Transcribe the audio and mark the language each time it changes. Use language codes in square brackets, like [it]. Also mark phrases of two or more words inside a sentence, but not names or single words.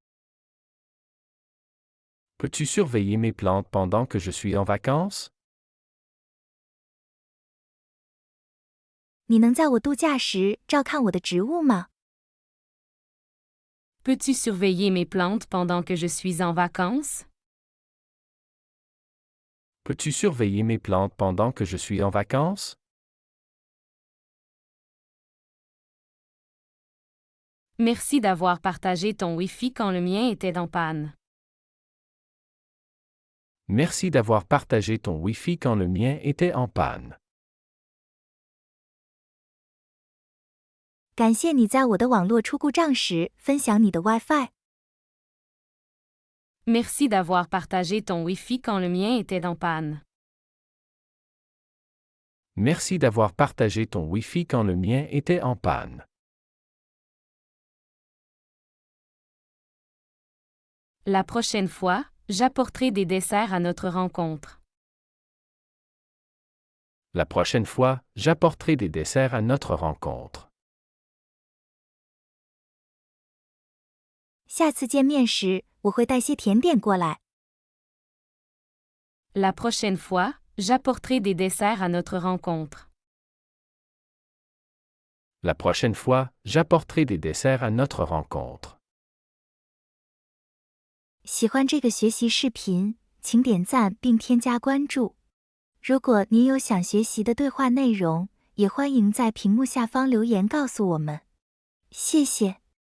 [fr] Peux-tu surveiller mes plantes pendant que je suis en vacances? [zh] 你能在我度假时照看我的植物吗？ [fr] Peux-tu surveiller mes plantes pendant que je suis en vacances? Peux-tu surveiller mes plantes pendant que je suis en vacances? Merci d'avoir partagé ton Wi-Fi quand le mien était en panne. Merci d'avoir partagé ton Wi-Fi quand le mien était en panne. [zh] 感谢你在我的网络出故障时分享你的 WiFi。 [fr] Merci d'avoir partagé ton Wi-Fi quand le mien était en panne. Merci d'avoir partagé ton Wi-Fi quand le mien était en panne. La prochaine fois, j'apporterai des desserts à notre rencontre. La prochaine fois, j'apporterai des desserts à notre rencontre. [zh] 下次见面时，我会带些甜点过来。 [fr] La prochaine fois, j'apporterai des desserts à notre rencontre. La prochaine fois, j'apporterai des desserts à notre rencontre. [zh] 喜欢这个学习视频，请点赞并添加关注。如果您有想学习的对话内容，也欢迎在屏幕下方留言告诉我们。谢谢。